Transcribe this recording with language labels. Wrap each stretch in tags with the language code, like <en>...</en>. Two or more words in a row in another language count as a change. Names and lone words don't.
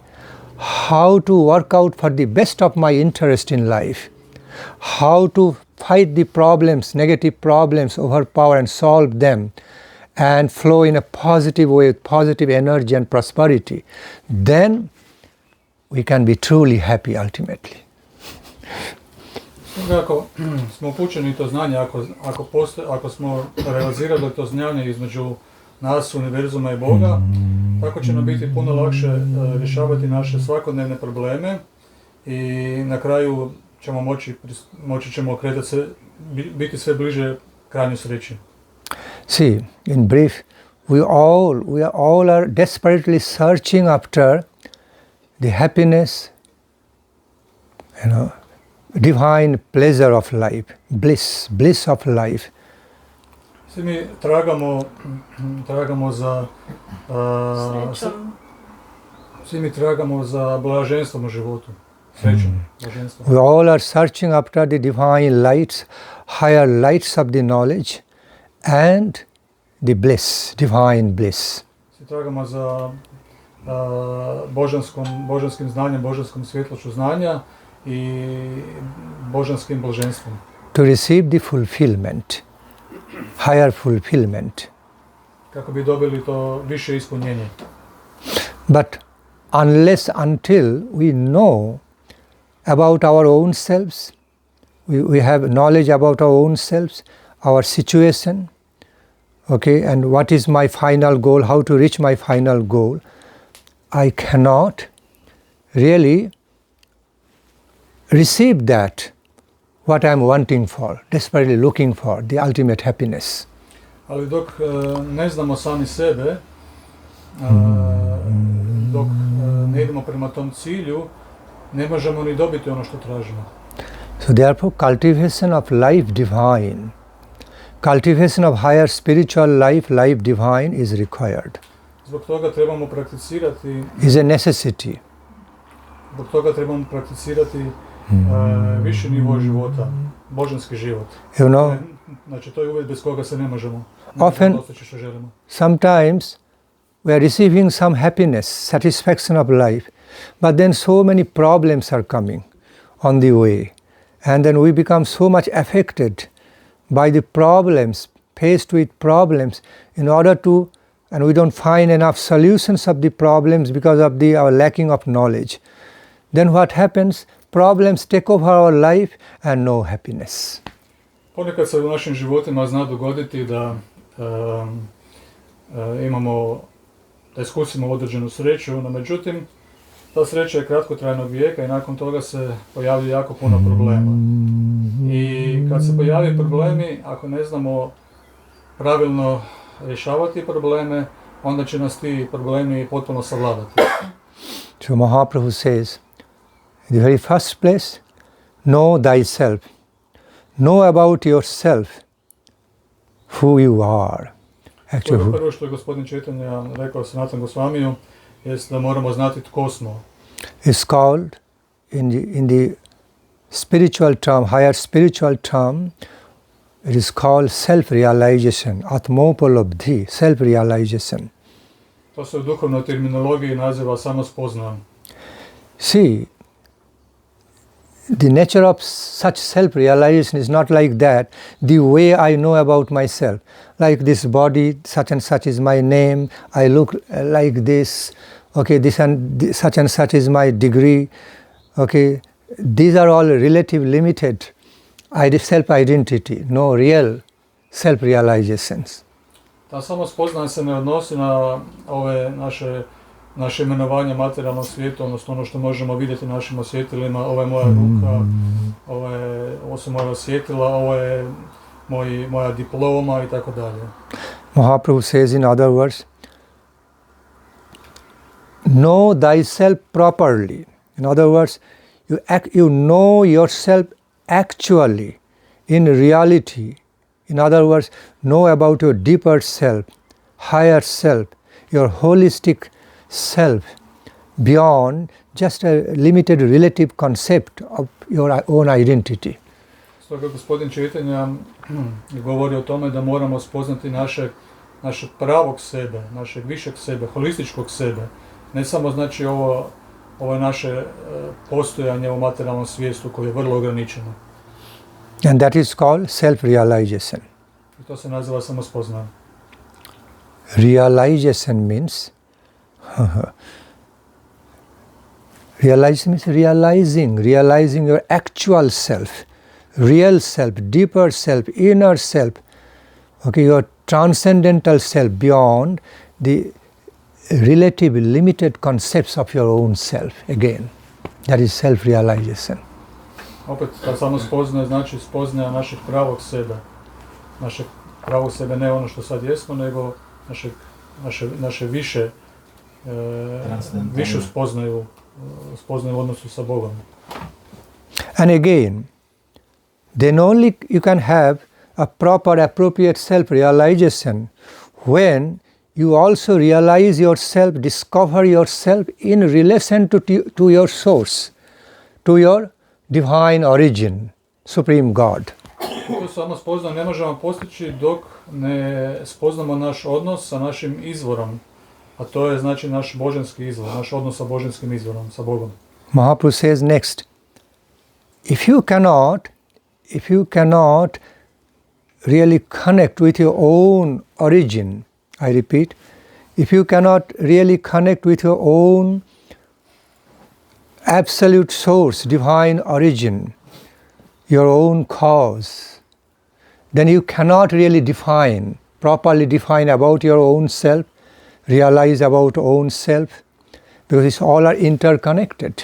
<en>how to work out for the best of my interest in life, how to fight the problems, negative problems, overpower and solve them, and flow in a positive way with positive energy and prosperity, then we can be truly happy ultimately.</en> <hr>Ako smo upućeni to znanje, ako smo realizirali to znanje između nas, univerzuma i Boga, tako će nam biti puno lakše rješavati naše svakodnevne probleme i na kraju ćemo moći ćemo kretati se, biti sve bliže krajnjoj sreći.</hr> <en>See, in brief, we all are desperately searching after the happiness, divine pleasure of life, bliss of life.</en> <hr>Svi mi tragamo za svi mi tragamo za blaženstvom u životu. Srećom, blaženstvom.</hr> <en>We all are searching after the divine lights, higher lights of the knowledge and the bliss, divine bliss.</en> <hr>Svi tragamo za božanskim znanjem, božanskom svjetlošću znanja i božanskim blaženstvom.</hr> <en>To receive the fulfillment, higher fulfillment.</en> <hr>Kako bi dobili to više ispunjenje.</hr> <en>But until we know about our own selves, we have knowledge about our own selves, our situation, okay, and what is my final goal, how to reach my final goal, I cannot really receive that, what I am wanting for, desperately looking for, the ultimate happiness.</en> <hr>Ali dok ne znamo sami sebe, dok ne idemo prema tom cilju, ne možemo ni dobiti ono što tražimo.</hr> <en>So therefore cultivation of life divine, cultivation of higher spiritual life, life divine is required.</en> <hr>Zbog toga trebamo prakticirati,</hr> <en>is a necessity.</en> <hr>Zbog toga trebamo prakticirati viši nivo života, božanski život.</hr> <en>You know,</en> <hr>znači to je uvjet bez koga se ne možemo dostići što želimo.</hr> <en>Sometimes we are receiving some happiness, satisfaction of life, but then so many problems are coming on the way, and then we become so much affected by the problems, faced with problems, in order to, and we don't find enough solutions of the problems because of our lacking of knowledge. Then what happens? Problems take over our life and no happiness.</en> <hr>Ponekad se u našim životima zna dogoditi da da iskusimo određenu sreću, no međutim, ta sreća je kratkotrajnog vijeka i nakon toga se pojavljuje jako puno problema. I kad se pojavljaju problemi, ako ne znamo pravilno rješavati probleme, onda će nas ti problemi potpuno savladati.</hr> <en>So Mahaprabhu says, in the very first place, know thyself. Know about yourself, who you are. Actually,</en> <hr>prvo što je gospodin Četanja rekao Sanatana Gosvamiju, jest da moramo znati tko smo.</hr> <en>It's called, in the spiritual term, higher spiritual term, it is called self-realization, atmopalabdhi, self-realization.</en> <hr>To se u duhovnoj terminologiji naziva samospoznam.</hr> <en>See, the nature of such self-realization is not like that, the way I know about myself. Like this body, such and such is my name, I look like this, okay, this and such is my degree, okay. These are all relative, limited self-identity, no real self-realizations.</en> <hr>Ta samospoznanje se ne odnosi na ove naše imenovanje materijalnog svijeta, odnosno ono što možemo vidjeti našim osjetilima, ovo je moja ruka, ovo su moja osjetila, ovo je moja diploma i tako dalje.</hr> <en>Mahaprabhu says in other words, know thyself properly. In other words, you know yourself actually, in reality. In other words, know about your deeper self, higher self, your holistic self, beyond just a limited relative concept of your own identity.</en> <hr>Stoga gospodin Četanja govori o tome da moramo spoznati našeg pravog sebe, našeg višeg sebe, holističkog sebe. Ne samo znači ovo je naše postojanje u materijalnom svijetu koje je vrlo ograničeno.</hr> <en>And that is called self-realization.</en> <hr>I to se naziva samospoznaje.</hr> <en>Realization means realizing your actual self, real self, deeper self, inner self, okay, your transcendental self beyond the relative limited concepts of your own self again. That is self-realization.</en> <hr>Opet, ta samospoznaje znači spoznaja našeg pravog sebe. Našeg pravog sebe, ne ono što sad jesmo, nego naše više, višu spoznaju u odnosu sa Bogom.</hr> <en>And again, then only you can have a proper, appropriate self-realization when you also realize yourself, discover yourself in relation to your source, to your divine origin, Supreme God.</en> <hr>Tu samospoznaju ne možemo postići dok ne spoznamo naš odnos sa našim izvorom, a to je znači naš božanski izvor, naš odnos sa božanskim izvorom, sa Bogom.</hr> <en>Mahaprabhu says next, if you cannot really connect with your own origin, I repeat, if you cannot really connect with your own absolute source, divine origin, your own cause, then you cannot really properly define about your own self, realize about own self, because it's all are interconnected.</en>